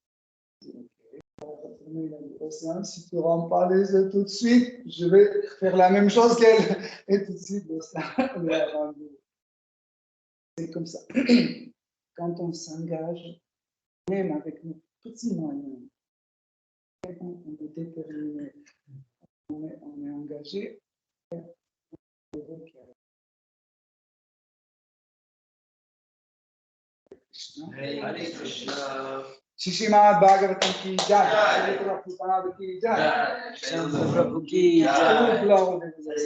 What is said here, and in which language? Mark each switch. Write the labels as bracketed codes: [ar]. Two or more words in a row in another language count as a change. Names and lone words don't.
[fr] Il a dit, l'océan, si tu ne rends pas les œufs tout de suite, je vais faire la même chose qu'elle. Et tout de suite, l'océan lui a rendu. C'est comme ça. Quand on s'engage, même avec nos petits moyens, on est déterminé, on est engagé. Hare Krishna. [hi] शिशिमद् भागवतम् की जय, प्रभुपाद की जय, चन्द्र प्रभु की जय. Prabhupada